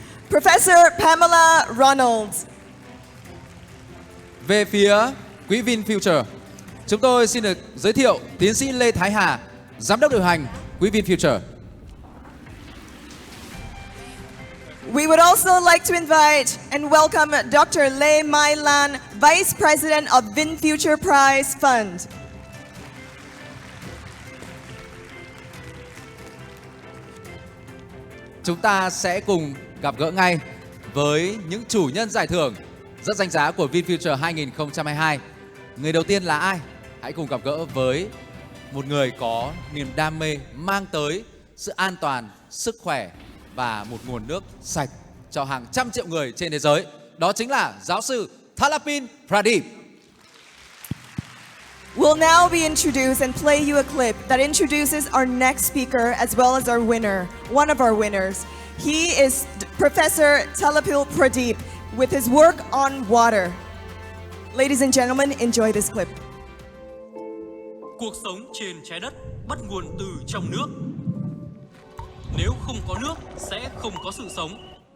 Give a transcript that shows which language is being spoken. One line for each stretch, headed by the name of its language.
English: Professor Pamela Ronalds.
Vietnamese: Về phía Quỹ VinFuture, chúng tôi xin được giới thiệu tiến sĩ Lê Thái Hà, giám đốc điều hành Quỹ VinFuture.
English: We would also like to invite and welcome Dr. Lê Mai Lan, Vice President of VinFuture Prize Fund.
Vietnamese: Chúng ta sẽ cùng gặp gỡ ngay với những chủ nhân giải thưởng rất danh giá của VinFuture 2022. Người đầu tiên là ai? Hãy cùng gặp gỡ với một người có niềm đam mê mang tới sự an toàn, sức khỏe và một nguồn nước sạch cho hàng trăm triệu người trên thế giới. Đó chính là giáo sư Thalapin Pradip.
English: We'll now be introduced and play you a clip that introduces our next speaker as well as our winner, one of our winners. He is Professor Thalapin Pradip with his work on water. Ladies and gentlemen, enjoy this clip.
Vietnamese: Cuộc sống trên trái đất bắt nguồn từ trong nước. Nếu không có nước, sẽ không có sự sống.